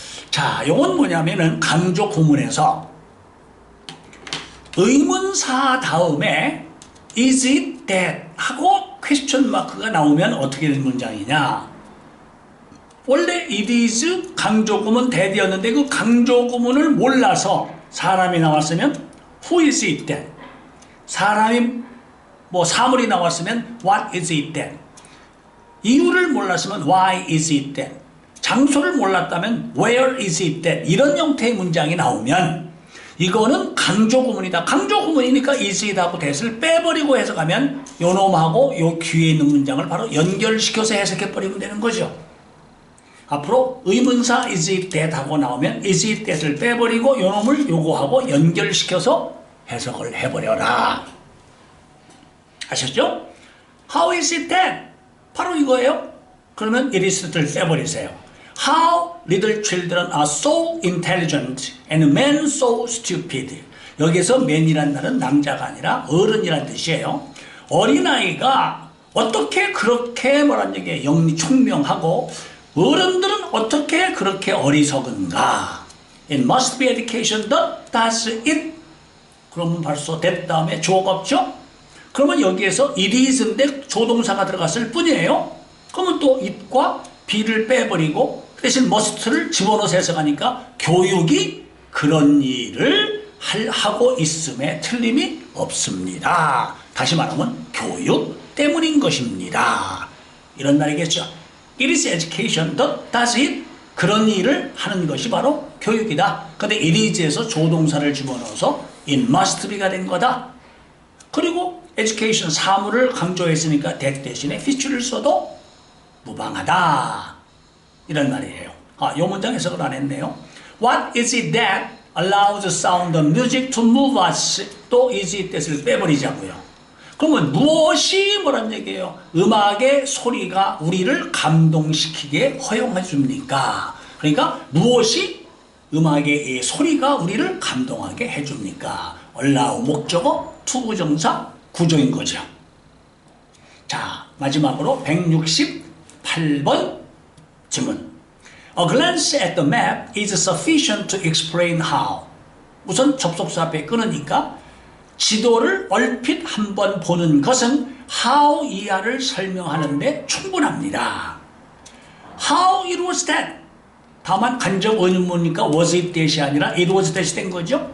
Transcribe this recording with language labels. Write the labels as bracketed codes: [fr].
[ko] 자, 이건 뭐냐면은 강조 구문에서 의문사 다음에 is it that 하고 퀘스천 마크가 나오면 어떻게 된 문장이냐. 원래 it is 강조 구문 that이었는데 그 강조 구문을 몰라서 사람이 나왔으면 [en] who is it that, [ko] 사람이 사물이 나왔으면 [en] what is it then? [ko] 이유를 몰랐으면 [en] why is it then? [ko] 장소를 몰랐다면 [en] where is it then? [ko] 이런 형태의 문장이 나오면 이거는 강조 구문이다. 강조 구문이니까 is it 하고 that을 빼버리고 해석하면 요 놈하고 요 뒤에 있는 문장을 바로 연결시켜서 해석해버리면 되는 거죠. 앞으로 의문사 is it that 하고 나오면 is it that을 빼버리고 요 놈을 요거하고 연결시켜서 해석을 해버려라. 아셨죠? [en] How is it then? [ko] 바로 이거예요. 그러면 it is를 빼버리세요. [en] How little children are so intelligent and men so stupid. [ko] 여기서 man이란 말은 남자가 아니라 어른이란 뜻이에요. 어린아이가 어떻게 그렇게 뭐란 얘기예요? 영리 총명하고 어른들은 어떻게 그렇게 어리석은가? [en] It must be education that does it. [ko] 그러면 벌써 that 다음에 주어가 없죠? 그러면 여기에서 it is인데 조동사가 들어갔을 뿐이에요. 그러면 또 it과 be를 빼버리고 대신 must를 집어넣어서 해석하니까 교육이 그런 일을 하고 있음에 틀림이 없습니다. 다시 말하면 교육 때문인 것입니다. 이런 말이겠죠. [en] It is education that does it. [ko] 그런 일을 하는 것이 바로 교육이다. 근데 it is에서 조동사를 집어넣어서 [en] it must be [ko] 가 된 거다. 그리고 education 사물을 강조했으니까 that 대신에 fit를 써도 무방하다. 이런 말이에요. 이 문장 해석을 안 했네요. [en] What is it that allows the sound of music to move us? [ko] 또 is it that을 빼버리자고요. 그러면 무엇이 뭐란 얘기예요? 음악의 소리가 우리를 감동시키게 허용해 줍니까? 그러니까 무엇이 음악의 소리가 우리를 감동하게 해줍니까? allow 목적어, 투부정사, 구조인 거죠. 자, 마지막으로 168번 질문. [en] A glance at the map is sufficient to explain how. [ko] 우선 접속사 앞에 끊으니까 지도를 얼핏 한번 보는 것은 how 이하를 설명하는데 충분합니다. [en] How it was that. [ko] 다만 간접 의문이니까 [en] was it that이 아니라 it was that이 된 거죠.